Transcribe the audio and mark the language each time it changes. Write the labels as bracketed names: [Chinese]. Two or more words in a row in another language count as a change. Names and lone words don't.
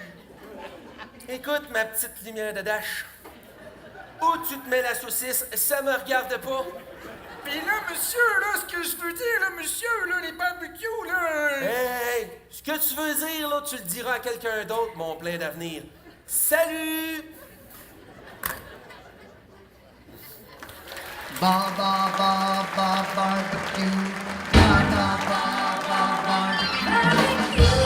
[French] Écoute, ma petite lumière de dash. Où tu te mets la saucisse, ça me regarde pas. Pis là, monsieur, là, ce que je veux dire, là, monsieur, là, les barbecues, là... Hey, ce que tu veux dire, là, tu le diras à quelqu'un d'autre, mon plein d'avenir. Salut! Ba ba ba ba barbecue. Ba ba ba ba barbecue.